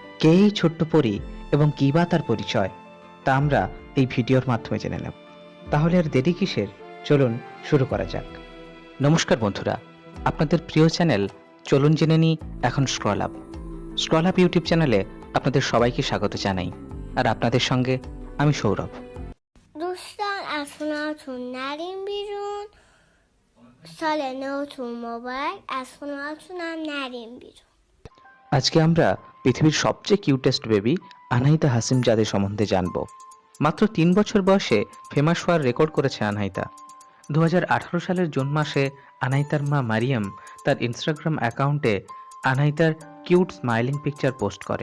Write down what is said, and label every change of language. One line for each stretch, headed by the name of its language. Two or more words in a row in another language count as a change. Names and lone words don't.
Bangla: কে এই ছোট্ট পরী এবং কী বা তার পরিচয়, তা আমরা এই ভিডিওর মাধ্যমে জেনে নেব। তাহলে আর দেরি কিসের, চলুন শুরু করা যাক। নমস্কার বন্ধুরা, আপনাদের প্রিয় চ্যানেল চলুন জেনে নিই এখন স্ক্রল আপ ইউটিউব চ্যানেলে আপনাদের সবাইকে স্বাগত জানাই। আর আপনাদের সঙ্গে আমি সৌরভ।
Persian: دوستان از خونهاتون نریم بیرون. سال نوتون مبارک. از خونهاتون هم نریم بیرون.
Bangla: আজকে আমরা পৃথিবীর সবচেয়ে
English: cutest baby
Bangla: আনহাইতা হাসিমজাদে সম্বন্ধে জানব। মাত্র 3 বছর বয়সে ফেমাস হওয়ার রেকর্ড করেছে আনহাইতা। 2018 সালের জুন মাসে আনহাইতার মা মারিয়াম তার ইনস্টাগ্রাম অ্যাকাউন্টে আনহাইতার
English: cute smiling picture
Bangla: পোস্ট করে।